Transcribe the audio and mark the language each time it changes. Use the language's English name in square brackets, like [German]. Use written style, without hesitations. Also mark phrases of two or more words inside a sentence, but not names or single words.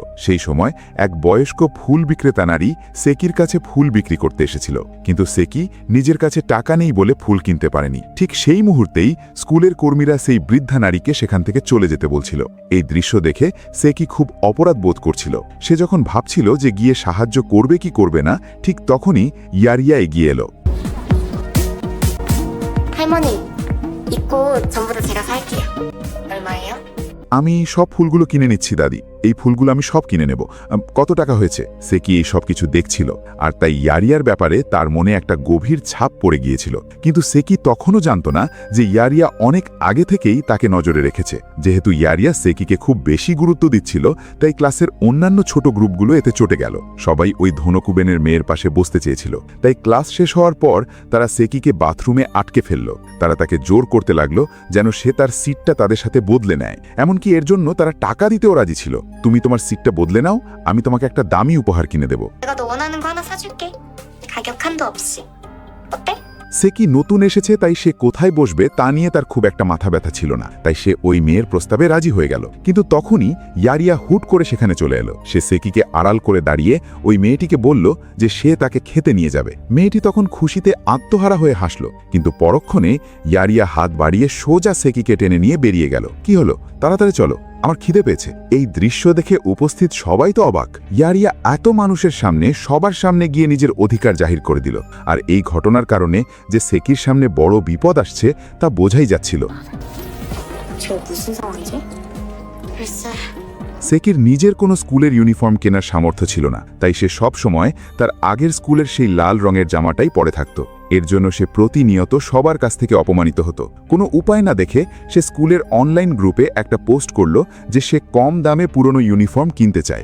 [Bangla] সেই সময় এক বয়স্ক ফুল বিক্রেতা নারী সেকির কাছে ফুল বিক্রি করতে এসেছিল, কিন্তু সেকি নিজের কাছে টাকা নেই বলে ফুল কিনতে পারেনি। ঠিক সেই মুহূর্তেই স্কুলের কর্মীরা সেই বৃদ্ধা নারীকে সেখান থেকে চলে যেতে বলছিল। এই দৃশ্য দেখে সেকি খুব অপরাধ বোধ করছিল। সে যখন ভাবছিল যে গিয়ে সাহায্য করবে কি করবে না, ঠিক তখনই ইয়ারিয়া এগিয়ে এলো। [Korean] 할머니, 이 꽃 전부 다 제가 살게요. 얼마예요? [Bangla] আমি সব ফুলগুলো কিনে নিচ্ছি দাদি, এই ফুলগুলো আমি সব কিনে নেব। কত টাকা হয়েছে? সেকি এই সব কিছু দেখছিল, আর তাই ইয়ারিয়ার ব্যাপারে তার মনে একটা গভীর ছাপ পড়ে গিয়েছিল। কিন্তু সেকি তখনও জানত না যে ইয়ারিয়া অনেক আগে থেকেই তাকে নজরে রেখেছে। যেহেতু ইয়ারিয়া সেকিকে খুব বেশি গুরুত্ব দিচ্ছিল, তাই ক্লাসের অন্যান্য ছোট গ্রুপগুলো এতে চটে গেল। সবাই ওই ধনকুবেনের মেয়ের পাশে বসতে চেয়েছিল। তাই ক্লাস শেষ হওয়ার পর তারা সেকিকে বাথরুমে আটকে ফেলল। তারা তাকে জোর করতে লাগলো যেন সে তার সিটটা তাদের সাথে বদলে নেয়। এমনকি এর জন্য তারা টাকা দিতেও রাজি ছিল। তুমি তোমার সিটটা বদলে নাও, আমি তোমাকে একটা দামি উপহার কিনে দেব। [Korean] 내가 너 원하는 거 하나 사줄게. 가격 한도 없이. 어때? [Bangla] সেকি নতুন এসেছে, তাই সে কোথায় বসবে তা নিয়ে তার খুব একটা মাথা ব্যথা ছিল না। তাই সে ওই মেয়ের প্রস্তাবে রাজি হয়ে গেল। কিন্তু তখনই ইয়ারিয়া হুট করে সেখানে চলে এলো। সে সেকিকে আড়াল করে দাঁড়িয়ে ওই মেয়েটিকে বলল যে সে তাকে খেতে নিয়ে যাবে। মেয়েটি তখন খুশিতে আত্মহারা হয়ে হাসল, কিন্তু পরক্ষণে ইয়ারিয়া হাত বাড়িয়ে সোজা সেকিকে টেনে নিয়ে বেরিয়ে গেল। কি হলো? তাড়াতাড়ি চলো, আমার খিদে পেয়েছে। এই দৃশ্য দেখে উপস্থিত সবাই তো অবাক। ইয়ারিয়া এত মানুষের সামনে সবার সামনে গিয়ে নিজের অধিকার জাহির করে দিল। আর এই ঘটনার কারণে যে সেকির সামনে বড় বিপদ আসছে তা বোঝাই যাচ্ছিল। [Korean] 저 무슨 상황이지? 글쎄. [Bangla] সেকির নিজের কোনো স্কুলের ইউনিফর্ম কেনার সামর্থ্য ছিল না, তাই সে সব সময় তার আগের স্কুলের সেই লাল রঙের জামাটাই পরে থাকত। এর জন্য সে প্রতিনিয়ত সবার কাছ থেকে অপমানিত হতো। কোনো উপায় না দেখে সে স্কুলের অনলাইন গ্রুপে একটা পোস্ট করল যে সে কম দামে পুরনো ইউনিফর্ম কিনতে চায়।